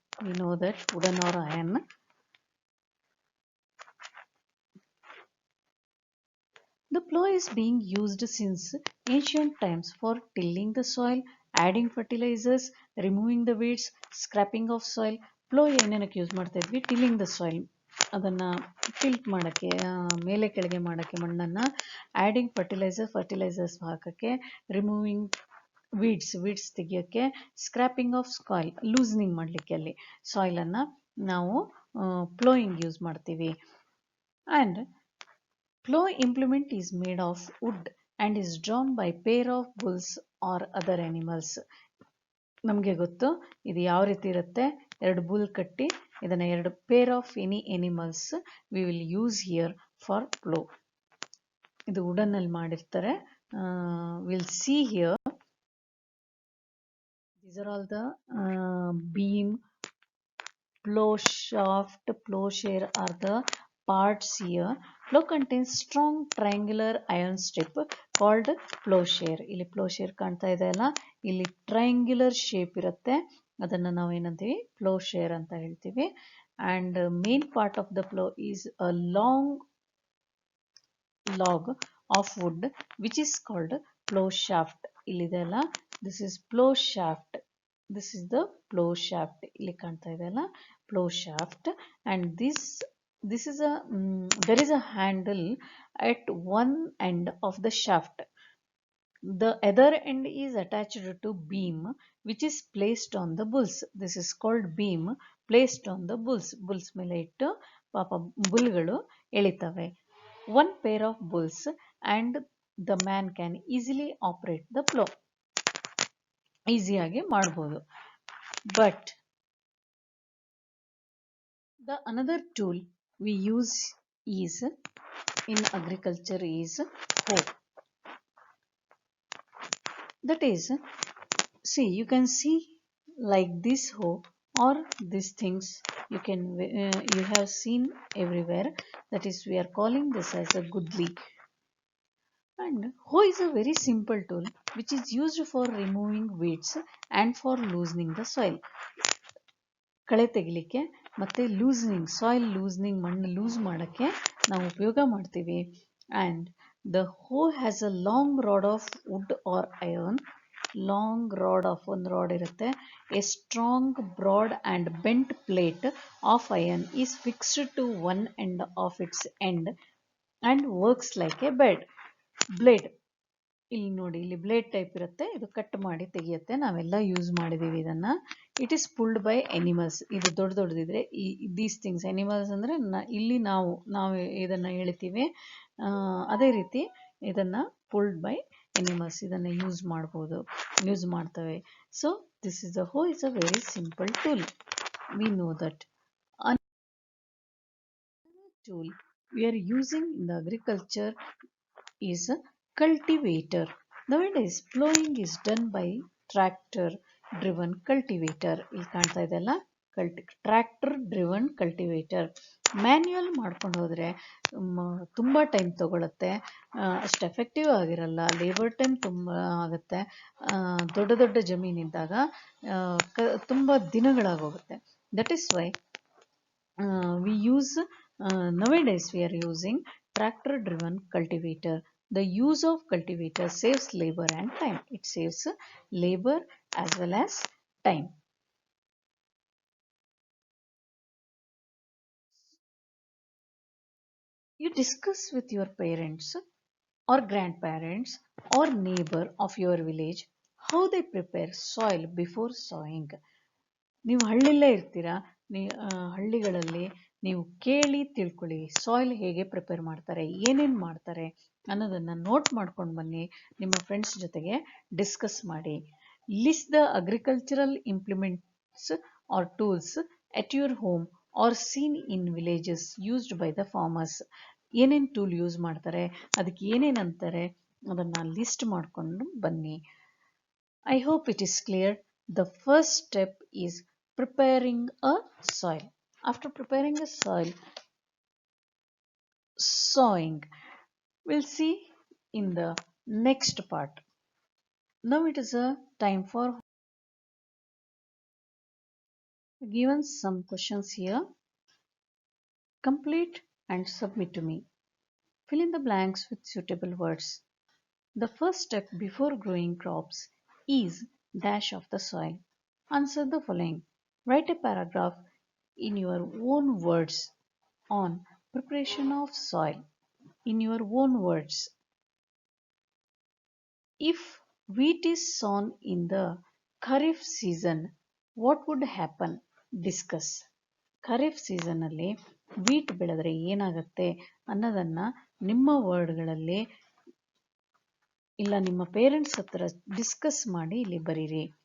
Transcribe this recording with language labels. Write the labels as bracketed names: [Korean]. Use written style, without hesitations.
[English] We know that, wooden or iron. The plow is being used since ancient times for tilling the soil, adding fertilizers, removing the weeds, scraping of soil. [Kannada] Plow ಏನೇನಕ್ಕೆ use ಮಾಡ್ತಾ ಇದ್ವಿ? [English] tilling the soil, [Kannada] ಅದನ್ನು tilt ಮಾಡೋಕ್ಕೆ, ಮೇಲೆ ಕೆಳಗೆ ಮಾಡೋಕ್ಕೆ ಮಣ್ಣನ್ನು, [English] adding fertilisers [Kannada] ಹಾಕೋಕ್ಕೆ, [English] removing weeds [Kannada] ತೆಗಿಯೋಕ್ಕೆ, [English] scraping off soil, [Kannada] loosening ಮಾಡಲಿಕ್ಕೆ ಅಲ್ಲಿ ಸಾಯಿಲನ್ನು ನಾವು ಪ್ಲೋಯಿಂಗ್ ಯೂಸ್ ಮಾಡ್ತೀವಿ. [English] And plow implement is made of wood and is drawn by pair of bulls or other animals. [Kannada] ನಮಗೆ ಗೊತ್ತು ಇದು ಯಾವ ರೀತಿ ಇರುತ್ತೆ. ಎರಡು ಬುಲ್ ಕಟ್ಟಿ ಇದನ್ನು ಎರಡು [English] Pair of any animals we will use here for plough. [Kannada] ಇದು ವುಡನ್ ಅಲ್ಲಿ ಮಾಡಿರ್ತಾರೆ. [English] Will see here, these are all the beam, plow shaft, plowshare are the parts here. Plow contains strong triangular iron strip called plowshare. [Kannada] ಇಲ್ಲಿ plowshare ಕಾಣ್ತಾ ಇದೆ ಅಲ್ಲ, ಇಲ್ಲಿ triangular shape ಇರುತ್ತೆ, ಅದನ್ನು ನಾವು ಏನಂತೀವಿ? plowshare ಅಂತ ಹೇಳ್ತೀವಿ. [English] And main part of the plow is a long log of wood which is called plow shaft. [Kannada] ಇಲ್ಲಿದೆ ಅಲ್ಲ, [English] this is plow shaft. This is the plow shaft. [Kannada] ಇಲ್ಲಿ ಕಾಣ್ತಾ ಇದೆ ಅಲ್ಲ, plow shaft. [English] And this is a there is a handle at one end of the shaft. The other end is attached to beam which is placed on the bulls. This is called beam placed on the bulls. [Kannada] Bulls ಮೇಲೆ ಇಟ್ಟು ಪಾಪ ಬುಲ್ಗಳು ಎಳಿತವೆ. [English] One pair of bulls and the man can easily operate the plow. [Kannada] ಈಸಿಯಾಗಿ ಮಾಡ್ಬೋದು. [English] But the another tool we use is in agriculture is hoe. That is, see, you can see like this hoe or these things you have seen everywhere. That is, we are calling this as a gudli. And hoe is a very simple tool which is used for removing weeds and for loosening the soil. [Kannada] ಕಳೆ ತೆಗಿಲಿಕ್ಕೆ ಮತ್ತು loosening, soil loosening, ಮಣ್ಣು loose ಮಾಡೋಕ್ಕೆ ನಾವು ಉಪಯೋಗ ಮಾಡ್ತೀವಿ. [English] And the hoe has a long rod of wood or iron. Long rod of [Kannada] ಒಂದು ರಾಡ್ ಇರುತ್ತೆ. [English] A strong broad and bent plate of iron is fixed to one end of its end and works like a blade. [Kannada] ಇಲ್ಲಿ ನೋಡಿ, ಇಲ್ಲಿ blade type ಇರುತ್ತೆ, ಇದು cut ಮಾಡಿ ತೆಗಿಯುತ್ತೆ. ನಾವೆಲ್ಲ use ಮಾಡಿದ್ದೀವಿ ಇದನ್ನು. [English] It is pulled by animals. [Kannada] ಇದು ದೊಡ್ಡದಿದ್ರೆ [English] these things animals [Kannada] ಅಂದರೆ ಇಲ್ಲಿ ನಾವು ಇದನ್ನು ಹೇಳ್ತೀವಿ. ಅದೇ ರೀತಿ ಇದನ್ನು [English] pulled by animals, [Kannada] ಇದನ್ನು ಯೂಸ್ ಮಾಡ್ತವೆ. [English] So this is the hoe is a very simple tool. We know that. Tool we are using in the agriculture is a cultivator. Nowadays plowing is done by tractor driven cultivator. [Kannada] ಇಲ್ಲಿ ಕಾಣ್ತಾ ಇದೆಲ್ಲ tractor driven cultivator. Manual ಮಾಡ್ಕೊಂಡು ಹೋದರೆ ತುಂಬ time ತಗೊಳುತ್ತೆ, ಅಷ್ಟು effective ಆಗಿರಲ್ಲ, labour time ತುಂಬ ಆಗುತ್ತೆ. ದೊಡ್ಡ ಜಮೀನಿದ್ದಾಗ ತುಂಬ ದಿನಗಳಾಗೋಗುತ್ತೆ. [English] That is why we use nowadays we are using tractor driven cultivator. The use of cultivator saves labor and time. It saves labor as well as time. You discuss with your parents or grandparents or neighbor of your village how they prepare soil before sowing. [Kannada] ನೀವು ಹಳ್ಳಿಲೇ ಇರ್ತೀರಾ, ಹಳ್ಳಿಗಳಲ್ಲಿ ನೀವು ಕೇಳಿ ತಿಳ್ಕೊಳ್ಳಿ soil ಹೇಗೆ prepare ಮಾಡ್ತಾರೆ, ಏನೇನು ಮಾಡ್ತಾರೆ ಅನ್ನೋದನ್ನು ನೋಟ್ ಮಾಡ್ಕೊಂಡು ಬನ್ನಿ. ನಿಮ್ಮ ಫ್ರೆಂಡ್ಸ್ ಜೊತೆಗೆ ಡಿಸ್ಕಸ್ ಮಾಡಿ. [English] List the agricultural implements or tools at your home or seen in villages used by the farmers. [Kannada] ಏನೇನು ಟೂಲ್ ಯೂಸ್ ಮಾಡ್ತಾರೆ, ಅದಕ್ಕೆ ಏನೇನು ಅಂತಾರೆ ಅದನ್ನು ಲಿಸ್ಟ್ ಮಾಡಿಕೊಂಡು ಬನ್ನಿ. [English] I hope it is clear. The first step is preparing a soil. After preparing a soil, sowing. We'll see in the next part. Now it is a time for given some questions here. Complete and submit to me. Fill in the blanks with suitable words. The first step before growing crops is dash of the soil. Answer the following. Write a paragraph in your own words on preparation of soil. In your own words. If wheat is sown in the Kharif season, what would happen? Discuss. [Kannada] Kharif ಸೀಸನ್ನಲ್ಲಿ wheat ಬೆಳೆದ್ರೆ ಏನಾಗುತ್ತೆ ಅನ್ನೋದನ್ನು ನಿಮ್ಮ ವರ್ಡ್ಗಳಲ್ಲಿ ಇಲ್ಲ ನಿಮ್ಮ parents ಹತ್ರ discuss ಮಾಡಿ ಇಲ್ಲಿ ಬರೀರಿ.